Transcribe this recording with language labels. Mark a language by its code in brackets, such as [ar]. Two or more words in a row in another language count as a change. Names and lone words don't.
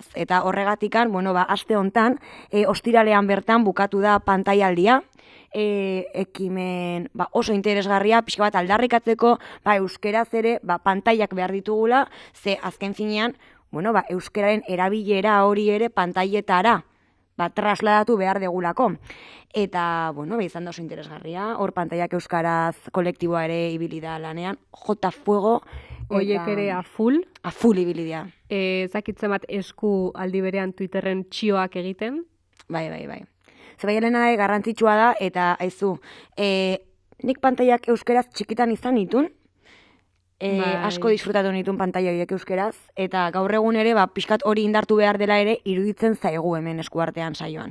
[eu] Eta horregatikan, bueno, aste hontan, ostiralean bertan bukatu da pantailaldia, ekimen oso interesgarria, pixka bat aldarrikatzeko, euskeraz ere pantailak behar ditugula, ze azken finean, bueno, euskeraren erabilera hori ere pantailetara, trasladatu behar degulako. Eta, bueno, izan da oso interesgarria, hor pantailak euskaraz kolektiboa ere ibili da lanean, J Fuego. Oiek ere [es] a full. A full [eu] ibili da. Zakitzen bat esku aldi berean Twitterren txioak egiten. Bai. Zebai helena garrantzitsua da, eta aizu, nik pantailak euskeraz txikitan izan nitun, asko disfrutatu nituen pantaila horiek euskeraz, eta gaur egun ere, pixkat hori indartu behar dela ere, iruditzen zaigu hemen eskuartean saioan.